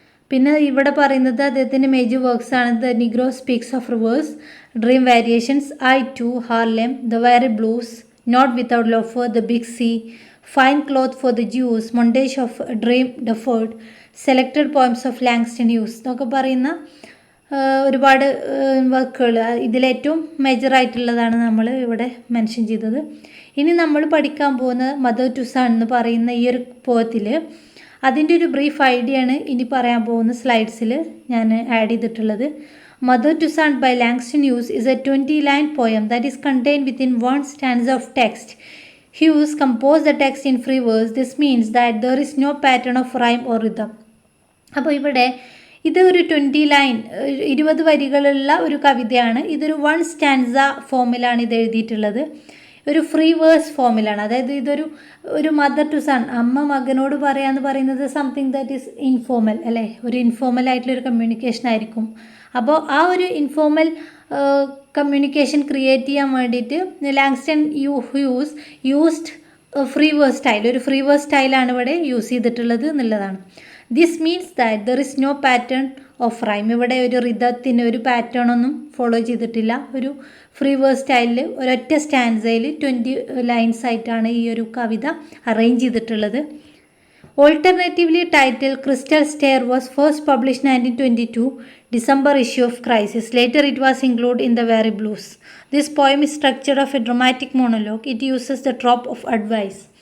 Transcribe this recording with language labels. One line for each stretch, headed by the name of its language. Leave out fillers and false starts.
Malayalam: പിന്നെ ഇവിടെ പറയുന്നത് അദ്ദേഹത്തിൻ്റെ മേജർ വർക്ക്സ് ആണ് the Negro speaks of reverse, dream variations, I to, Harlem, the very blues, not without loafer, the big C, fine cloth for the juice, montage of dream deferred, selected poems of Langston Hughes എന്നൊക്കെ പറയുന്ന ഒരുപാട് വർക്കുകൾ. ഇതിലേറ്റവും മേജറായിട്ടുള്ളതാണ് നമ്മൾ ഇവിടെ mention ചെയ്തത്. ഇനി നമ്മൾ പഠിക്കാൻ പോകുന്ന മദർ ടു സൺ എന്ന് പറയുന്ന ഈ ഒരു പോയത്തിൽ അതിൻ്റെ ഒരു ബ്രീഫ് ഐഡിയ ആണ് ഇനി പറയാൻ പോകുന്ന സ്ലൈഡ്സിൽ ഞാൻ ആഡ് ചെയ്തിട്ടുള്ളത്.
English: Mother to son by Langston Hughes is a 20-line poem that is contained within one stanza of text. Hughes composed the text in free verse. This means that there is no pattern of rhyme or rhythm.
Malayalam: അപ്പോൾ ഇവിടെ ഇത് ഒരു 20 line 20 വരികളുള്ള ഒരു കവിതയാണ്. ഇതൊരു 1 stanza ഫോമിലാണ് ഇത് എഴുതിയിട്ടുള്ളത്. ഒരു ഫ്രീ വേഴ്സ് ഫോമിലാണ്. അതായത് ഒരു മദർ ടു സൺ, അമ്മ മകനോട് പറയാന്ന് പറയുന്നത്
English: something that is informal
Malayalam: അല്ലേ, ഒരു ഇൻഫോർമൽ ആയിട്ടുള്ളൊരു കമ്മ്യൂണിക്കേഷൻ ആയിരിക്കും. അപ്പോൾ ആ ഒരു ഇൻഫോർമൽ കമ്മ്യൂണിക്കേഷൻ ക്രിയേറ്റ് ചെയ്യാൻ വേണ്ടിയിട്ട് Langston used free verse style, ഒരു ഫ്രീ വേഴ്സ് സ്റ്റൈലാണ് ഇവിടെ യൂസ് ചെയ്തിട്ടുള്ളത് എന്നുള്ളതാണ്.
English: This means that there is no pattern of rhyme.
Malayalam: ഇവിടെ ഒരു റിതത്തിന് ഒരു പാറ്റേൺ ഒന്നും ഫോളോ ചെയ്തിട്ടില്ല. ഒരു ഫ്രീ വേഴ്സ് സ്റ്റൈലിൽ ഒരൊറ്റ സ്റ്റാൻസയിൽ 20 ലൈൻസ് ആയിട്ടാണ് ഈ ഒരു കവിത അറേഞ്ച് ചെയ്തിട്ടുള്ളത്.
English: Alternatively titled Crystal Stair was first published 1922 December issue of Crisis. Later it was included in the Very Blues. This poem is structured of a dramatic monologue. It uses the trope of advice.